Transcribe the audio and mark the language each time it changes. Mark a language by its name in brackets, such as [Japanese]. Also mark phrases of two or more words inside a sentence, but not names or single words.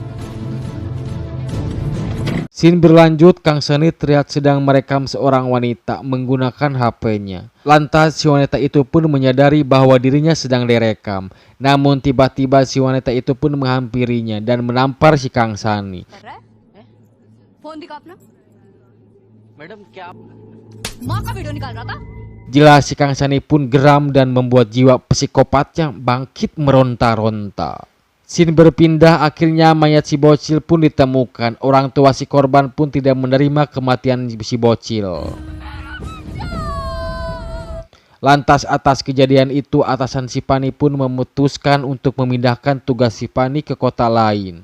[Indonesian] Scene berlanjut, Kang Sani terlihat sedang merekam seorang wanita menggunakan HP-nya. Lantas si wanita itu pun menyadari bahwa dirinya sedang direkam. Namun tiba-tiba si wanita itu pun menghampirinya dan menampar si Kang Sani. [Hindi] मैडम क्या आप [Indonesian] Jelas si Kang Sani pun geram dan membuat jiwa psikopatnya bangkit meronta-ronta. Scene berpindah, akhirnya mayat si bocil pun ditemukan. Orang tua si korban pun tidak menerima kematian si bocil. Lantas atas kejadian itu, atasan si Pani pun memutuskan untuk memindahkan tugas si Pani ke kota lain.